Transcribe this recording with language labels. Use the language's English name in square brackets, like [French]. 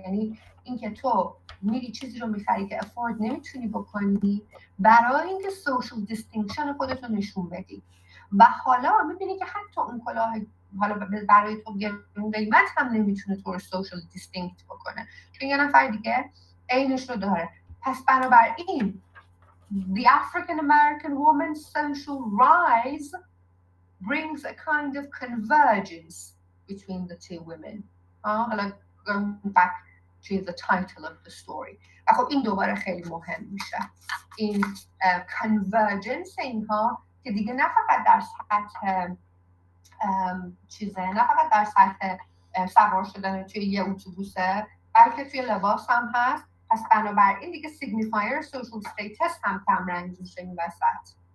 [Persian] یعنی اینکه تو میری چیزی رو میخری که افورد نمیتونی بکنی برای اینکه سوشال دیستینکشن خودتو نشون بدی، و حالا میبینی که حتی اون کلاه حالا برای تو گرون قیمت هم نمیتونه تو رو سوشال دیستینکت بکنه، چون یه نفر دیگه عینش رو داره. پس بنابراین [English] the African American woman's social rise brings a kind of convergence between the two women. [Persian] حالا [English] going back to the title of the story. [Persian] و خب این دوباره خیلی مهم میشه، این convergence اینها که دیگه نه فقط در سطح نه فقط در سطح سوار شدن توی یه اتوبوسه، بلکه توی لباس هم هست. پس بنابراین دیگه سیگنیفایر سوشال استیتس هم کمرنگ میشه این وسط.